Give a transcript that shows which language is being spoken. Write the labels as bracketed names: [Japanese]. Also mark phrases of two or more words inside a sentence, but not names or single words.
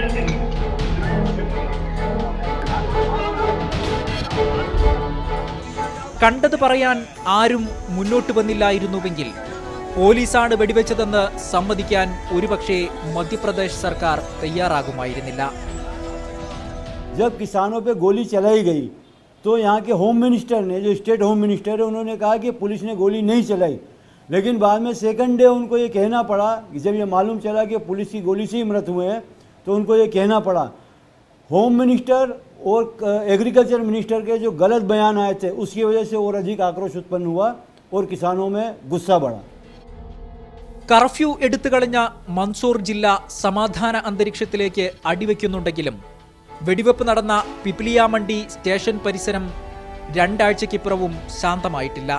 [Malayalam] കണ്ടത് പറയാൻ ആരും മുന്നോട്ട് വന്നില്ലായിരുന്നുവെങ്കിൽ പോലീസാണ് വെടിവെച്ചതെന്ന് സമ്മതിക്കാൻ ഒരുപക്ഷെ മധ്യപ്രദേശ് സർക്കാർ തയ്യാറാകുമായിരുന്നില്ല. [Hindi] जब किसानों पे गोली चलाई गई तो यहाँ के [English] home minister [Hindi] ने, जो [English] state home minister [Hindi] है, उन्होंने कहा कि पुलिस ने गोली नहीं चलाई, लेकिन बाद में [English] second day [Hindi] उनको ये कहना पड़ा, जब ये मालूम चला कि पुलिस की गोली से ही मृत हुए हैं, तो उनको ये कहना पड़ा. [English] home minister [Hindi] और [English] agriculture minister [Hindi] के जो गलत बयान आए थे उसकी वजह से और अधिक आक्रोश उत्पन्न हुआ और किसानों में गुस्सा बढ़ा. [Malayalam] കർഫ്യൂ എടുത്തുകളഞ്ഞ മൻസൂർ ജില്ല സമാധാന അന്തരീക്ഷത്തിലേക്ക് അടിവെക്കുന്നുണ്ടെങ്കിലും വെടിവെപ്പ് നടന്ന പിപ്ലിയാമണ്ഡി സ്റ്റേഷൻ പരിസരം രണ്ടാഴ്ചയ്ക്കിപ്പുറവും ശാന്തമായിട്ടില്ല.